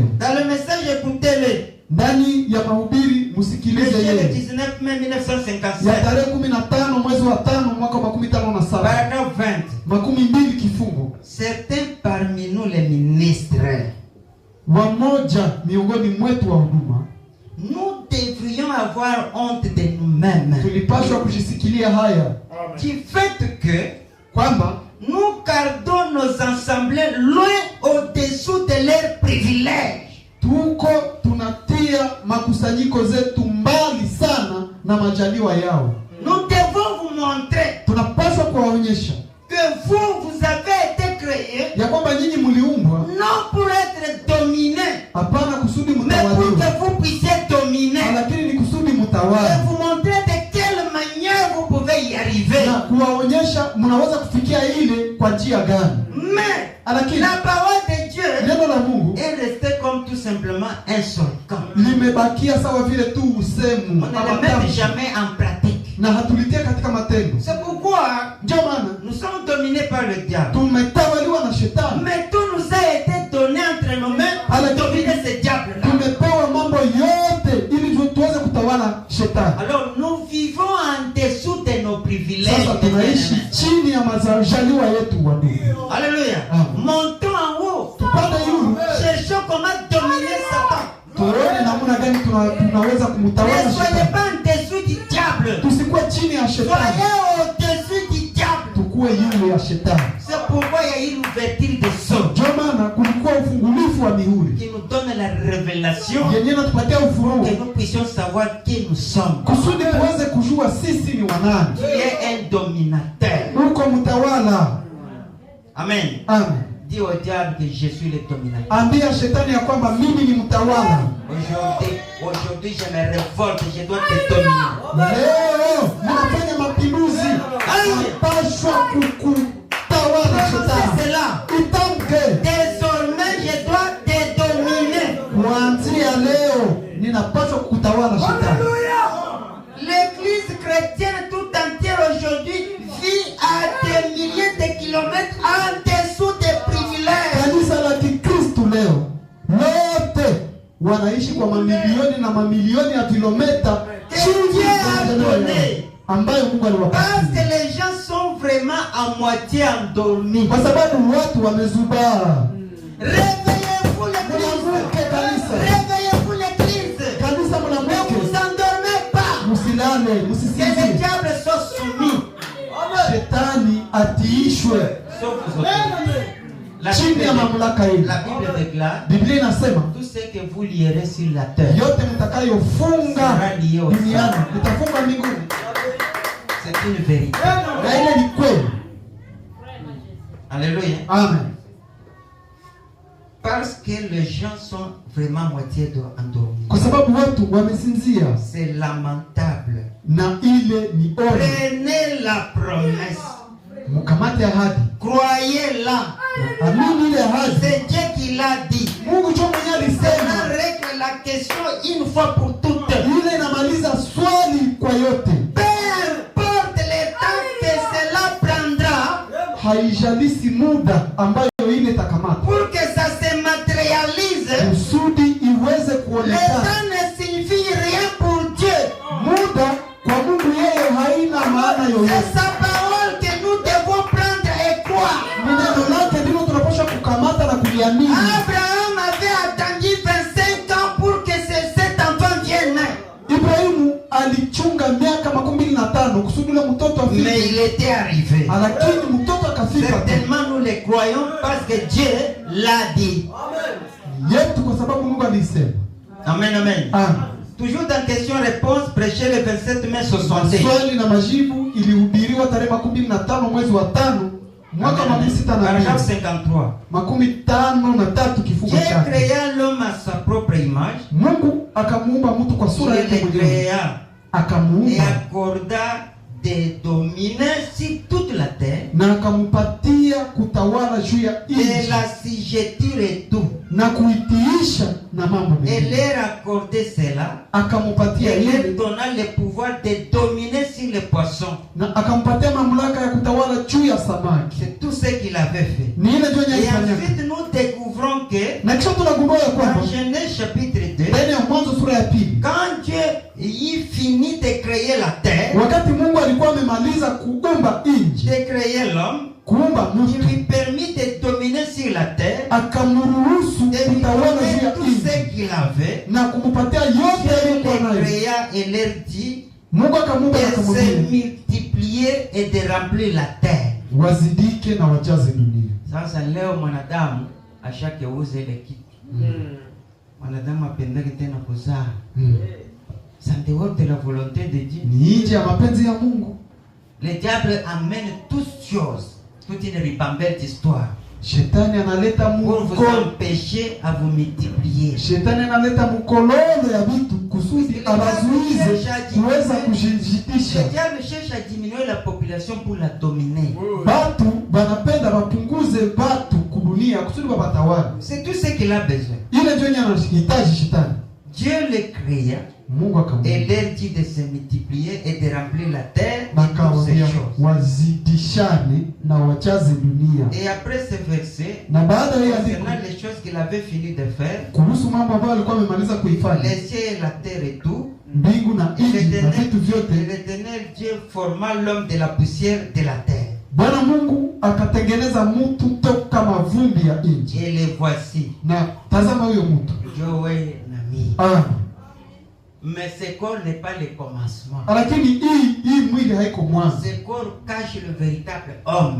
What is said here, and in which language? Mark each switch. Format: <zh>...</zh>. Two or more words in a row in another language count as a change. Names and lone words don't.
<fr>Dans le message, écoutez-le.</fr> <sw>Ndani ya mahubiri msikilize</sw> <fr>Monsieur le</fr> <sw>yeye</sw> <fr>19 mai</fr> <sw>ya</sw> <fr>1957,</fr> <sw>tarehe 15 mwezi wa 5 mwaka 57</sw> <fr>paragraphe 20.</fr> <sw>12 kifungo.</sw> <fr>Certains parmi nous les ministres,</fr> <sw>Wamoja miongoni mwetu wa huduma</sw> <fr>nous devrions avoir honte de nous-mêmes.</fr> <sw>Tulipaswa kujisikilia haya</sw> <fr>Du fait que</fr> <sw>kwamba</sw> <fr>nous gardons nos assemblées loin au-dessous de leurs privilèges.</fr> <sw>tuko tunatia makusanyiko zetu mbali sana na majaliwa yao.</sw> <fr>Nous devons vous montrer</fr> <sw>Tunapaswa kuwaonyesha</sw> <fr>que vous avez été créés</fr> <sw>ya kwamba nyinyi mliumbwa</sw> <fr>non pour être dominés,</fr> <sw>hapana kusudi</sw> <fr>mais pour</fr> <sw>mtawaliwe,</sw> <fr>que vous puissiez dominer.</fr> <sw>lakini ni kusudi</sw> <fr>Et</fr> <sw>mtawala,</sw> <fr>vous montrer de quelle manière vous pouvez y arriver.</fr> <sw>na kuwaonyesha mnaweza kufikia ile kwa njia gani.</sw> <fr>Mais</fr> <sw>Lakini</sw> <fr>la parole de Dieu</fr> <sw>neno la Mungu</sw> <fr>est restée comme tout simplement un slogan.</fr> <sw>limebakia sawa vile tu usemu</sw> <fr>On ne</fr> <sw>ama</sw> <fr>le met</fr> <sw>tamshi,</sw> <fr>jamais en pratique.</fr> <sw>na hatulitia katika matendo.</sw> <fr>C'est pourquoi</fr> <sw>Ndio maana</sw> <fr>nous sommes dominés par le diable.</fr> <sw>tumetawaliwa na shetani,</sw> <fr>Mais tout nous a été donné entre nos mains pour dominer ce diable-là.</fr> <sw>tumepewa mambo yote ili tuweze kutawala shetani.</sw> <fr>Alors nous vivons en dessous de nos privilèges.</fr> <sw>Sasa tunaishi chini ya majaliwa yetu wa ndugu.</sw> <fr>Alléluia.</fr> <sw>Amen.</sw> <fr>Montons en haut.</fr> <sw>Tupande yulu</sw> <fr>Cherchons comment dominer Satan.</fr> <sw>tuone namna gani tunaweza</sw> <fr>Ne</fr> <sw>kumtawala</sw> <fr>soyez</fr> <sw>shetani.</sw> <fr>pas en dessous du diable.</fr> <sw>Tusikuwe chini ya shetani,</sw> <fr>Soyez au-dessus du diable.</fr> <sw>tukuwe yule ya shetani.</sw> <fr>C'est pourquoi il y a eu l'ouverture des sceaux</fr> <sw>Ndio maana kulikuwa ufungulifu wa mihuri</sw> <fr>qui nous donne la révélation</fr> <sw>yenye natupatia ufunuo</sw> <fr>que nous puissions savoir qui nous sommes.</fr> <sw>kusudi tuweze kujua sisi ni wanani.</sw> <fr>Qui est un dominateur.</fr> <sw>Uko mtawala.</sw> <fr>Amen.</fr> <sw>Amen.</sw> <fr>Dis au diable que je suis le dominateur.</fr> <sw>Ambia shetani ya kwamba mimi ni mtawala.</sw> <fr>Aujourd'hui je me révolte, je dois te dominer.</fr> <sw>Leo ninafanya mapinduzi, napashwa kukutawala</sw> <fr>C'est</fr> <sw>shetani.</sw> <fr>cela.</fr> <sw>Itamke,</sw> <fr>Désormais je dois te dominer.</fr> <sw>kuanzia leo ninapaswa kukutawala shetani.</sw> <fr>L'église chrétienne tout entière aujourd'hui vit à des milliers de kilomètres en dessous des privilèges.</fr> <sw>Kanisa la Kikristo leo lote wanaishi kwa mamilioni na mamilioni ya kilomita chini ya majaliwa yao ambayo Mungu</sw> <fr>Parce</fr> <sw>aliwapatia,</sw> <fr>que les gens sont vraiment à moitié endormis.</fr> <sw>kwa sababu watu wamezubaa.</sw> <fr>Réveillez-vous l'église.</fr> <sw>Mwanamke kanisa,</sw> <fr>Réveillez-vous l'église.</fr> <sw>kanisa</sw> <fr>Ne vous</fr> <sw>mwanamke,</sw> <fr>endormez pas.</fr> <sw>msilale,</sw> <fr>Que le</fr> <sw>msisinzie,</sw> <fr>diable soit soumis.</fr> <sw>shetani atiishwe</sw> <fr>Sauf vous autres. La</fr> <sw>chini ya mamlaka hii.</sw> <fr>La Bible déclare</fr> <sw>Biblia inasema</sw> <fr>tout ce que vous lierez sur la terre</fr> <sw>yote mtakayofunga</sw> <fr>sera lié au</fr> <sw>duniani</sw> <fr>ciel.</fr> <sw>itafunga mbinguni,</sw> <fr>C'est une vérité.</fr> <sw>na ile ni kweli.</sw> <fr>Alléluia.</fr> <sw>Amen.</sw> <fr>Parce que les gens sont vraiment moitié endormis.</fr> <sw>Kwa sababu watu wamesinzia,</sw> <fr>C'est lamentable.</fr> <sw>na ile ni onyo.</sw> <fr>Prenez la promesse.</fr> <sw>Mkamate ahadi,</sw> <fr>Croyez-la.</fr> <sw>amini ile ahadi.</sw> <fr>C'est Dieu qui l'a dit.</fr> <sw>Mungu ndio mwenyewe</sw> <fr>Cela</fr> <sw>alisema,</sw> <fr>règle la question une fois pour toutes.</fr> <sw>ile inamaliza swali kwa yote.</sw> <fr>Peu importe le temps que cela prendra</fr> <sw>Haijalisi muda ambayo ile itakamata</sw> <fr>pour que ça se matérialise.</fr> <sw>kusudi iweze</sw> <fr>Le</fr> <sw>kuonekana.</sw> <fr>temps ne signifie rien pour Dieu.</fr> <sw>Muda kwa Mungu yeye haina maana</sw> <fr>C'est</fr> <sw>yoyote.</sw> <fr>sa parole que nous devons prendre et croire.</fr> <sw>Ni neno lake ndilo tunapaswa kukamata na kuliamini.</sw> <fr>Abraham avait attendu 25 ans pour que cet enfant vienne.</fr> <sw>Ibrahimu alichunga miaka 25 kusudi ule mtoto</sw> <fr>Mais</fr> <sw>afike,</sw> <fr>il était arrivé.</fr> <sw>lakini mtoto akafika tu.</sw> <fr>Certainement nous le croyons parce que Dieu l'a dit.</fr> <sw>Yetu kwa sababu Mungu alisema.</sw> <fr>Amen, amen.</fr> <sw>Amen.</sw> <fr>Toujours dans question-réponse, prêché le 27 mai 60.</fr> <sw>Swali na majibu ilihubiriwa tarehe 15 mwezi wa 5 mwaka wa</sw> <fr>Paragraphe 53.</fr> <sw>53 kifungo</sw> <fr>Dieu</fr> <sw>chake.</sw> <fr>créa l'homme à sa propre image.</fr> <sw>Mungu akamuumba mtu kwa sura</sw> <fr>Il</fr> <sw>yake</sw> <fr>le</fr> <sw>mwenyewe,</sw> <fr>créa et</fr> <sw>akamuumba</sw> <fr>accorda de dominer sur toute la terre</fr> <sw>na akampatia kutawala juu ya</sw> <fr>et</fr> <sw>nchi</sw> <fr>la sigeture et tout.</fr> <sw>na kuitiisha na mambo</sw> <fr>Et</fr> <sw>mengine.</sw> <fr>leur accordait cela.</fr> <sw>Akampatia</sw> <fr>Et leur</fr> <sw>yeye</sw> <fr>donna le pouvoir de dominer sur les poissons.</fr> <sw>na akampatia mamlaka ya kutawala juu ya samaki.</sw> <fr>C'est tout ce qu'il avait fait.</fr> <sw>Ni ile ndio</sw> <fr>Et</fr> <sw>alifanya.</sw> <fr>ensuite nous découvrons que</fr> <sw>Na kisha tunagundua ya kwamba</sw> <fr>dans Genèse chapitre 2,</fr> <sw>ndani ya Mwanzo sura ya 2,</sw> <fr>quand Dieu y finit de créer la terre,</fr> <sw>wakati Mungu alikuwa amemaliza kuumba nchi,</sw> <fr>de créer l'homme,</fr> <sw>kuumba</sw> <fr>il</fr> <sw>mtu,</sw> <fr>lui permit de dominer sur la terre,</fr> <sw>akamruhusu</sw> <fr>de lui</fr> <sw>kutawala juu</sw> <fr>donner</fr> <sw>ya</sw> <fr>tout</fr> <sw>nchi</sw> <fr>ce qu'il avait,</fr> <sw>na kumpatia yote</sw> <fr>Dieu</fr> <sw>aliyokuwa</sw> <fr>le</fr> <sw>nayo.</sw> <fr>créa leur dit</fr> <sw>Mungu akamwambia de se multiplier et de remplir la terre. wazidike na wajaze dunia. Sasa leo mwanadamu ashakeuza ile kitu. Mwanadamu apendeke tena kuzaa.</sw> <fr>Ça en dehors de la volonté de Dieu.</fr> <sw>Ni nje ya mapenzi ya Mungu.</sw> <fr>Le diable amène toutes choses, toute une ribambelle d'histoire.</fr> <sw>Shetani analeta</sw> <fr>pour vous empêcher à vous multiplier.</fr> <sw>Shetani analeta mkololo ya vitu kusudi abazuize kuweza kujijitisha.</sw> <fr>Le diable cherche à diminuer la population pour la dominer.</fr> <sw>Batu banapenda bapunguze batu kudunia kusudi babatawale.</sw> <fr>C'est tout ce qu'il a besoin.</fr> <sw>Ile ndio anahitaji shetani.</sw> <fr>Dieu les créa.</fr> <sw>Mungu akamwambia</sw> <fr>et leur dit de se multiplier et de remplir la terre.</fr> <sw>Wazidishane na wajaze dunia.</sw> <fr>Et après ce verset,</fr> <sw>na baada ya</sw> <fr>concernant les choses qu'il avait fini de faire,</fr> <sw>kuhusu mambo ambayo alikuwa amemaliza kuifanya,</sw> <fr>les cieux et la terre et tout,</fr> <sw>mbingu na nchi na vitu vyote,</sw> <fr>l'Éternel Dieu forma l'homme de la poussière de la terre.</fr> <sw>Bwana Mungu akatengeneza mtu toka mavumbi ya nchi.</sw> <fr>Et les voici.</fr> <sw>Na tazama huyo mtu. Joe Nami.</sw> <fr>Mais ce corps n'est pas le commencement.</fr> <sw>Lakini hii mwili haiko mwanzo.</sw> <fr>Ce corps cache le véritable homme.</fr>